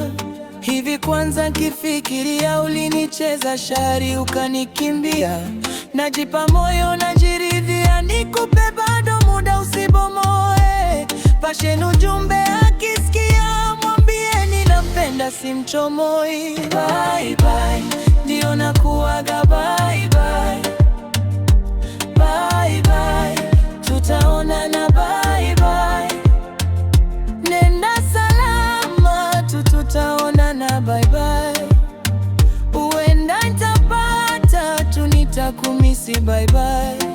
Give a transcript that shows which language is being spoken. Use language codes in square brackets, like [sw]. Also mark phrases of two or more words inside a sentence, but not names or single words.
[sw] Hivi kwanza kifikiria, ulinicheza shari ukanikimbia. Najipa moyo najiridhia, nikupe bado muda usibomoe. Pashen ujumbe akisikia, mwambieni nampenda simchomoi. [en] Bye bye, [sw] ndio nakuaga [en] bye bye. Bye bye, [sw] tutaonana [en] bye bye. [sw] Nenda salama tu, tutaonana [en] bye bye. [sw] Uenda nitapata tu, nitakumisi [en] bye bye.